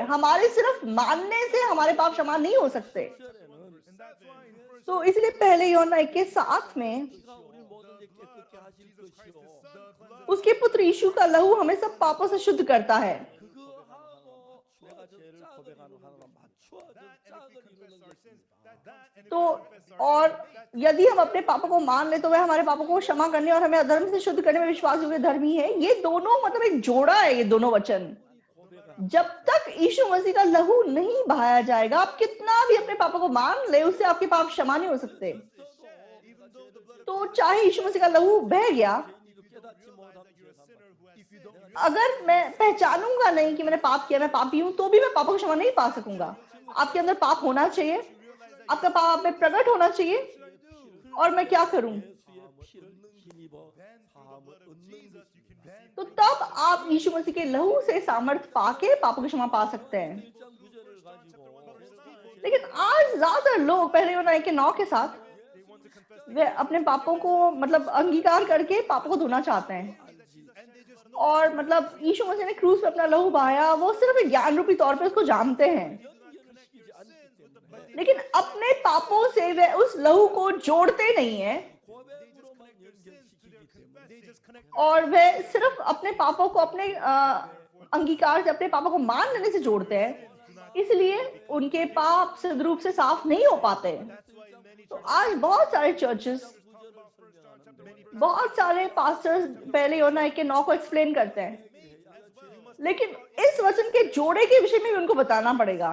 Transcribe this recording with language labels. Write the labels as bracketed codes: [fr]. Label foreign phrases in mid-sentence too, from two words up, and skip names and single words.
[hi] हमारे सिर्फ मानने से हमारे पाप क्षमा नहीं हो सकते। तो इसलिए पहले यूहन्ना 1:7 में [ko] 피가 우리 모든 죄 깨끗게 하실 것이요. [hi] उसके पुत्र यीशु का लहू हमें सब पापों से शुद्ध करता है। [ko] 그거하고 내가 죄를 고백하는 하나가 맞춰져 짝을 이루는 것입니다. [hi] तो और यदि हम अपने पापों को मान ले तो वह हमारे पापों को क्षमा करने और हमें अधर्म से शुद्ध करने में विश्वास योग्य धर्मी है। ये दोनों मतलब एक जोड़ा है, ये दोनों वचन। जब तक यीशु मसीह का लहू नहीं बहाया जाएगा, आप कितना भी अपने पापों को मान ले, उससे आपके पाप क्षमा नहीं हो सकते। तो चाहे यीशु मसीह का लहू बह गया, [ko] 죄인이도 깨닫지 못하면 죄가 [hi] अगर मैं पहचानूंगा नहीं कि मैंने पाप किया, मैं पापी हूं, तो भी मैं पापों की क्षमा नहीं पा सकूंगा। आपके अंदर पाप होना चाहिए, आपका पाप आप में प्रकट होना चाहिए, और मैं क्या करूं? [ko] 예수의 피를 힘입어 사함을 얻는 것입니다. [hi] तो तब आप यीशु मसीह के लहू से सामर्थ्य पाके पापों की क्षमा पा सकते हैं। [ko] 1장 9절을 가지고 [hi] लेकिन आज ज्यादातर लोग पहले यूहन्ना 1:9 के साथ वे अपने पापों को मतलब अंगीकार करके पापों को धोना चाहते हैं, और मतलब यीशु मसीह ने क्रूस पे अपना लहू बहाया, वो सिर्फ एक ज्ञान रूपी तौर पे उसको जानते हैं, [ko] 연결시키지 않기 때문에 [hi] लेकिन अपने पापों से वे उस लहू को जोड़ते नहीं है, [ko] 고백으로만 연결시키기 때문에 [hi] और वे सिर्फ अपने पापों को अपने अंगीकार से, अपने पापों को मान लेने से जोड़ते हैं। इसलिए उनके पाप सिद्ध रूप से साफ नहीं हो पाते। तो आज बहुत सारे चर्चेस, बहुत सारे पास्टर्स पहले यूहन्ना 1:9 को एक्सप्लेन करते हैं, लेकिन इस वचन के जोड़े के विषय में भी उनको बताना पड़ेगा।